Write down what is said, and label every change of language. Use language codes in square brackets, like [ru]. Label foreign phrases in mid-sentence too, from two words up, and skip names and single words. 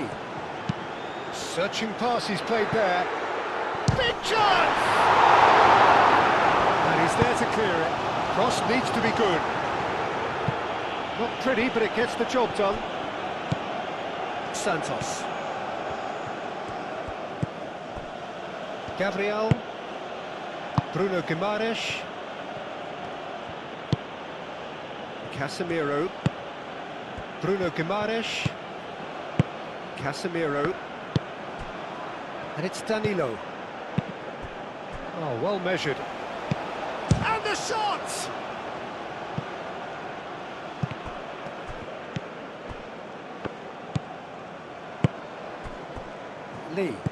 [en] Searching pass he's played there. Big chance! And he's there to clear it. Cross needs to be good. Not pretty, but it gets the job done. Santos. Gabriel. Bruno Guimaraes. Casemiro. Bruno Guimaraes. Casemiro. And it's Danilo. Oh, well measured. And the shot! Lee.